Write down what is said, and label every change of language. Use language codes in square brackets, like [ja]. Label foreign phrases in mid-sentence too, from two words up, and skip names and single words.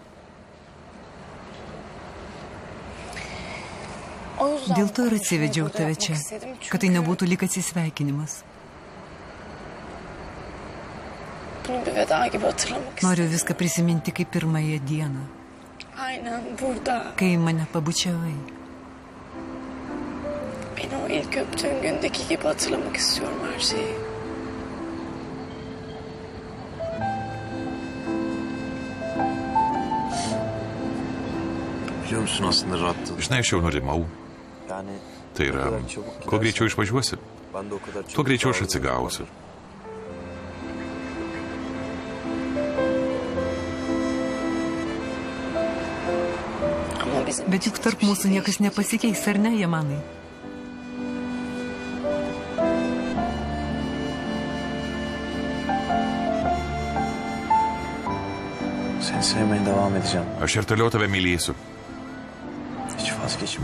[lt] Dėl to ir atsivedžiau tave čia, kad tai nebūtų lyg atsisveikinimas. Noriu viską prisiminti kaip pirmąją dieną, kai mane pabučiavai. [tr] Beni o ilk öptüğün gündeki gibi hatırlamak istiyorum her şeyi. Biliyor musun aslında rahattın. [lt] Žinai, aš jau nurimau. Tai yra, kuo greičiau išvažiuosi, tuo greičiau aš atsigausiu. Bet juk tarp mūsų niekas nepasikeis, ar ne, Yamanai? [tr] Seni sevmeye devam edeceğim. [lt] Aš ir toliau tave mylėsiu. [tr] Hiç vazgeçmeyeceğim.